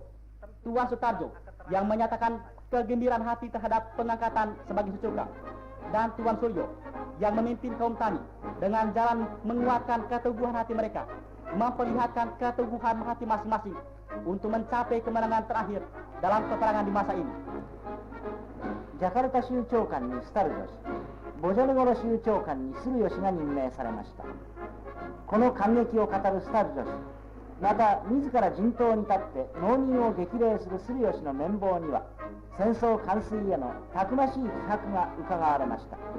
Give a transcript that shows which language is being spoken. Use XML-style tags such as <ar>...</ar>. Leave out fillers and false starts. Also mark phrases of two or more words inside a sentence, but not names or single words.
<id>Tuan Sutarjo yang menyatakan kegembiraan hati terhadap pengangkatan sebagai Sucokang, dan Tuan Suryo yang memimpin kaum tani dengan jalan menguatkan keteguhan hati mereka, memperlihatkan keteguhan hati masing-masing untuk mencapai kemenangan terakhir dalam peperangan di masa ini.</id> <ja>ジャカルタ州長官にスタルジョ氏、ボジョネゴロ州長官にスルヨ氏が任命されました。この感激を語るスタルジョ氏、また自ら陣頭に立って農民を激励するスルヨ氏の面貌には、戦争完遂へのたくましい気迫がうかがわれました。</ja>